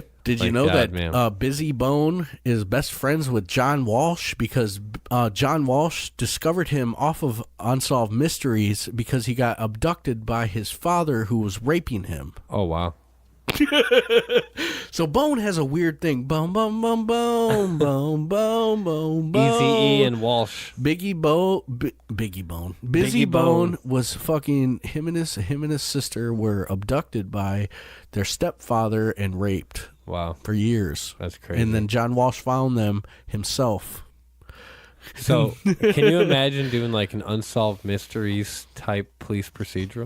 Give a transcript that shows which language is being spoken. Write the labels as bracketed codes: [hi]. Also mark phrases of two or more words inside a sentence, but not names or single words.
[en] Did you know that Busy Bone is best friends with John Walsh because John Walsh discovered him off of Unsolved Mysteries because he got abducted by his father who was raping him. Oh wow. So Bone has a weird thing. Bone, bone, bone, bone, bone, bone, bone, bone. Eazy-E and Walsh. Busy Bone was fucking him and his sister were abducted by their stepfather and raped. Wow. For years. That's crazy. And then John Walsh found them himself. So, can you imagine doing like an Unsolved Mysteries type police procedural?